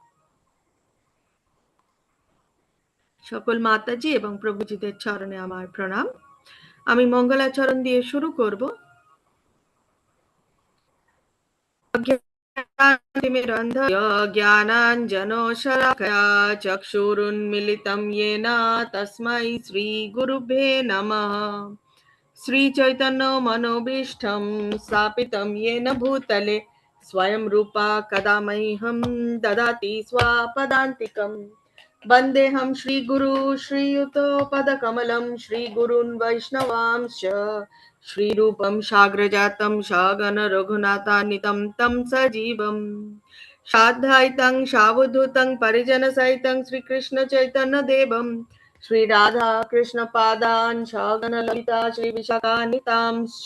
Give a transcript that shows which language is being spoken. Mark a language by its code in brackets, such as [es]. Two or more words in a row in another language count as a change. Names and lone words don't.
[bn] সকল মাতাজি এবং প্রভুজিদের চরণে আমার প্রণাম। আমি মঙ্গলাচরণ দিয়ে শুরু করব। [sa] জ্ঞানাঞ্জনশলাকয়া চক্ষুरुन्मिलितं येन तस्मै श्रीगुरुभ्ये नमः। श्रीचैतन्यमनोभीष्टं स्थापितं येन भूतले स्वयं रूपा कदा मह्यं ददाति स्वपदान्तिकम्। वन्देऽहं श्रीगुरु श्रीयुतपदकमलं श्रीगुरून् वैष्णवांश्च श्रीरूपं साग्रजातं सगण रघुनाथान्वितं तं सजीवं साद्वैतं सावधूतं परिजनसहितं श्रीकृष्णचैतन्यदेवं श्रीराधा कृष्णपादान् सगण ललिता श्रीविशाखान्वितांश्च।